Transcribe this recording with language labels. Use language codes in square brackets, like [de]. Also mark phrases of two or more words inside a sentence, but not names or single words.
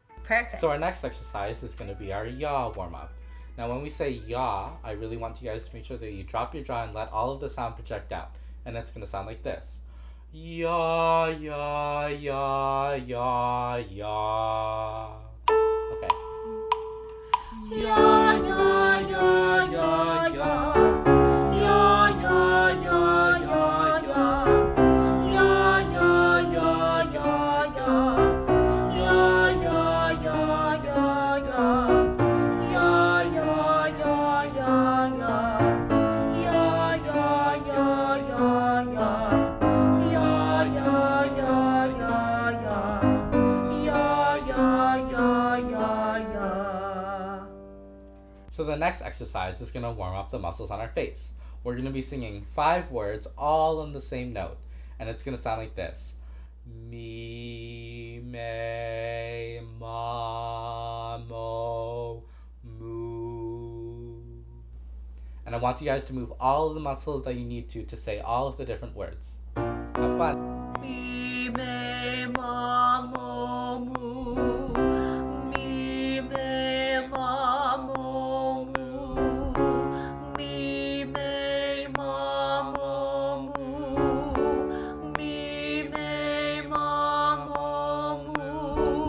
[en] Perfect. So our next exercise is going to be our yaw warm-up. Now when we say yaw, I really want you guys to make sure that you drop your jaw and let all of the sound project out. And it's going to sound like this. Yaw, yaw, yaw, yaw, yaw. Okay. Yaw, yaw, yaw, yaw, yaw. Yaw, yaw, yaw, yaw, yaw. Yaw, yaw, yaw, yaw, yaw. Yaw, yaw, yaw, yaw, yaw. Yaw, yaw, yaw, yaw, yaw. Yaw, yaw, yaw, yaw, yaw. Yaw, yaw, yaw, yaw, yaw. Yaw, yaw, yaw, yaw, yaw. So the next exercise is going to warm up the muscles on our face. We're going to be singing 5 words all on the same note. And it's going to sound like this. Me, me, ma, mo, moo. And I want you guys to move all of the muscles that you need to say all of the different words. Have fun. Me, me, ma, mo, moo. Me, me, ma, mo, moo. Me, me, ma, mo, moo. Me, me, ma, mo, moo.